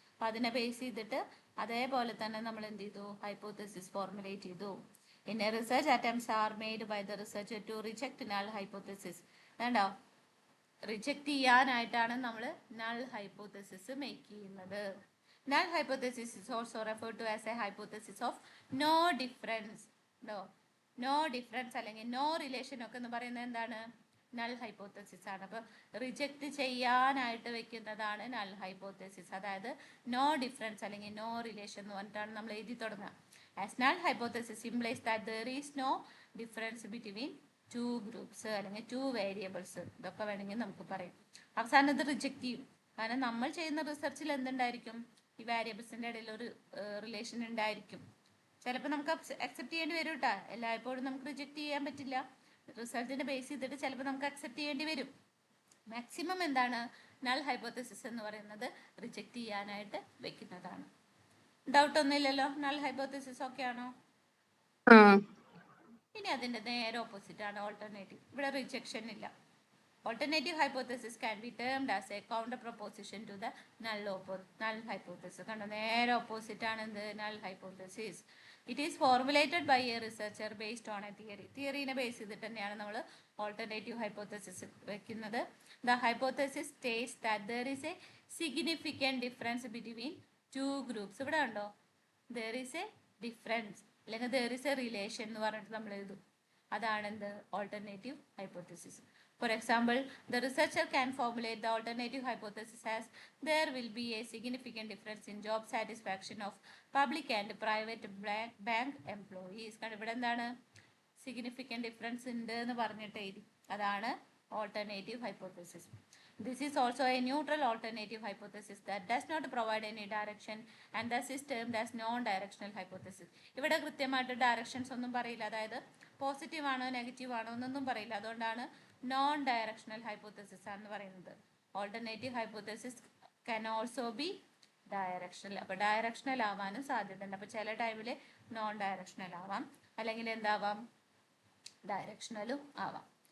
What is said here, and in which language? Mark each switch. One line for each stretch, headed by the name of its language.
Malayalam: അപ്പൊ അതിനെ ബേസ് ചെയ്തിട്ട് അതേപോലെ തന്നെ നമ്മൾ എന്ത് ചെയ്തു? ഹൈപ്പോത്തസിസ് ഫോർമുലേറ്റ് ചെയ്തു.
English: In a research, attempts are made by the researcher to reject null hypothesis.
Malayalam: കണ്ടോ? റിജക്റ്റ് ചെയ്യാനായിട്ടാണ് നമ്മൾ നൾ ഹൈപ്പോത്തസിസ് മേക്ക് ചെയ്യുന്നത്.
English: Null hypothesis is also referred to as a hypothesis of no difference.
Malayalam: No difference അല്ലെങ്കിൽ no relation ഒക്കെ എന്ന് പറയുന്നത് എന്താണ്? Null hypothesis ആണ്. അപ്പൊ റിജക്റ്റ് ചെയ്യാനായിട്ട് വെക്കുന്നതാണ് നൾ ഹൈപ്പോത്തസിസ്. അതായത് നോ ഡിഫറൻസ് അല്ലെങ്കിൽ നോ റിലേഷൻ എന്ന് പറഞ്ഞിട്ടാണ് നമ്മൾ എഴുതി തുടങ്ങുക.
English: as null hypothesis implies that there is no difference between
Malayalam: 2 groups അല്ലെങ്കിൽ 2 വേരിയബിൾസ്, ഇതൊക്കെ വേണമെങ്കിൽ നമുക്ക് പറയും. അവസാനം ഇത് റിജക്റ്റ് ചെയ്യും. കാരണം നമ്മൾ ചെയ്യുന്ന റിസർച്ചിൽ എന്തുണ്ടായിരിക്കും, ഈ വാരിയബിൾസിന്റെ ഇടയിൽ ഒരു റിലേഷൻ ഉണ്ടായിരിക്കും. ചിലപ്പോൾ നമുക്ക് അക്സെപ്റ്റ് ചെയ്യേണ്ടി വരും കേട്ടോ, എല്ലായ്പ്പോഴും നമുക്ക് റിജക്റ്റ് ചെയ്യാൻ പറ്റില്ല. റിസൾട്ടിനെ ബേസ് ചെയ്തിട്ട് ചിലപ്പോൾ നമുക്ക് അക്സെപ്റ്റ് ചെയ്യേണ്ടി വരും. മാക്സിമം എന്താണ്, നൾ ഹൈപ്പോത്തസിസ് എന്ന് പറയുന്നത് റിജക്റ്റ് ചെയ്യാനായിട്ട് വെക്കുന്നതാണ്. ഡൗട്ട് ഒന്നുമില്ലല്ലോ, നൾ ഹൈപ്പോത്തസിസ് ഓക്കെ ആണോ? ഇനി അതിന്റെ നേരെ ഓപ്പോസിറ്റ് ആണ് ഓൾട്ടർനേറ്റീവ്. ഇവിടെ റിജക്ഷൻ ഇല്ല.
English: Alternative hypothesis can be termed as a counter proposition to the null hypothesis.
Malayalam: കണ്ടോ, നേരെ ഓപ്പോസിറ്റ് ആണ് എന്ത്, null hypothesis.
English: It is formulated by a researcher based on a theory.
Malayalam: തിയറീനെ base ചെയ്തിട്ട് തന്നെയാണ് നമ്മൾ ഓൾട്ടർനേറ്റീവ് ഹൈപ്പോത്തസിസ് വെക്കുന്നത്.
English: The hypothesis states that there is a significant difference between two groups.
Malayalam: ഇവിടെ ഉണ്ടോ,
English: there is a difference
Malayalam: അല്ലെങ്കിൽ
English: there is a relation
Malayalam: എന്ന് പറഞ്ഞിട്ട് നമ്മൾ എഴുതും. അതാണ് എന്ത്, alternative hypothesis.
English: For example, the researcher can formulate the alternative hypothesis as there will be a significant difference in job satisfaction of public and private bank employees.
Malayalam: ഇവിടെ എന്താണ്, significant difference ഉണ്ട് എന്ന് പറഞ്ഞിട്ട് എഴുതി. അതാണ് alternative hypothesis.
English: This is also a neutral alternative hypothesis that does not provide any direction and thus is termed as non-directional hypothesis.
Malayalam: ഇവിടെ കൃത്യമായിട്ട് directions ഒന്നും പറയില്ല, അതായത് പോസിറ്റീവ് ആണോ നെഗറ്റീവ് ആണോ എന്നൊന്നും പറയില്ല. അതുകൊണ്ടാണ് നോൺ ഡയറക്ഷണൽ ഹൈപ്പോത്തസിസ് എന്ന് പറയുന്നത്.
English: Alternative hypothesis can also be directional.
Malayalam: അപ്പോൾ ഡയറക്ഷണൽ ആവാനും സാധ്യതയുണ്ട്. അപ്പോൾ ചില ടൈമിൽ നോൺ ഡയറക്ഷണൽ ആവാം, അല്ലെങ്കിൽ എന്താവാം, ഡയറക്ഷണലും ആവാം.